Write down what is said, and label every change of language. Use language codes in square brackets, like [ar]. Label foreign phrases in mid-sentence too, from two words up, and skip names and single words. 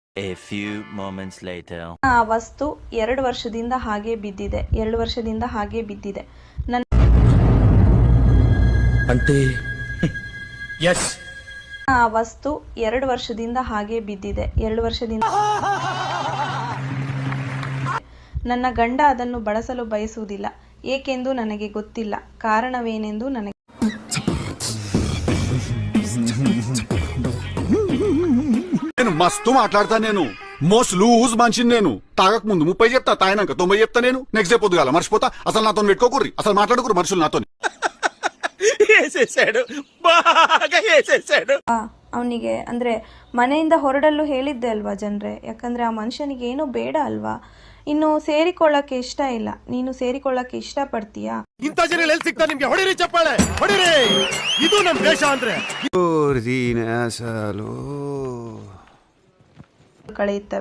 [en] A few moments later. [kn] ಆ ವಸ್ತು 2 ವರ್ಷದಿಂದ ಹಾಗೆ ಬಿದ್ದಿದೆ. 2 ವರ್ಷದಿಂದ ಹಾಗೆ ಬಿದ್ದಿದೆ. ನನ್ನ అంటే ಎಸ್ ಆ ವಸ್ತು 2 ವರ್ಷದಿಂದ ಹಾಗೆ ಬಿದ್ದಿದೆ. 2 ವರ್ಷದಿಂದ ನನ್ನ ಗಂಡ ಅದನ್ನು ಬಳಸಲು ಬಯಸುವುದಿಲ್ಲ. ಏಕೆಂದು ನನಗೆ ಗೊತ್ತಿಲ್ಲ. ಕಾರಣವೇನೆಂದು ನನಗೆ [te] నేను మస్తు మాట్లాడతా. నేను [en] most loose [te] మనిషిని. నేను తాగక ముందు 30 చెప్తా, తాగినాక 90 చెప్తా. నేను [en] next day [te] పొద్దుగాల మర్చిపోతా. అసలు నాతో పెట్టుకోకూర్రి, అసలు మాట్లాడుకురు మనుషులు నాతో. వేసేసాడు, బాగా వేసేసాడు. [kn] ಅವನಿಗೆ ಅಂದ್ರೆ ಮನೆಯಿಂದ ಹೊರಡಲು ಹೇಳಿದ್ದೆ ಅಲ್ವಾ ಜನರೇ. ಯಾಕಂದ್ರೆ ಆ ಮನುಷ್ಯನಿಗೆ ಏನೂ ಬೇಡ ಅಲ್ವಾ. ಇನ್ನು ಸೇರಿಕೊಳ್ಳಕ್ಕೆ ಇಷ್ಟ ಇಲ್ಲ. ನೀನು ಸೇರಿಕೊಳ್ಳಕ್ಕೆ ಇಷ್ಟ ಪಡ್ತೀಯಾ? ಇಂಥ ಜನ ಎಲ್ಲಿ ಸಿಗ್ತಾ ನಿಮ್ಗೆ? ಹೊಡಿರಿ ಚಪ್ಪಾಳೆ, ಹೊಡಿರಿ. ಇದು ನಮ್ ದೇಶ ಅಂದ್ರೆ. ಕಳೆಯುತ್ತವೆ.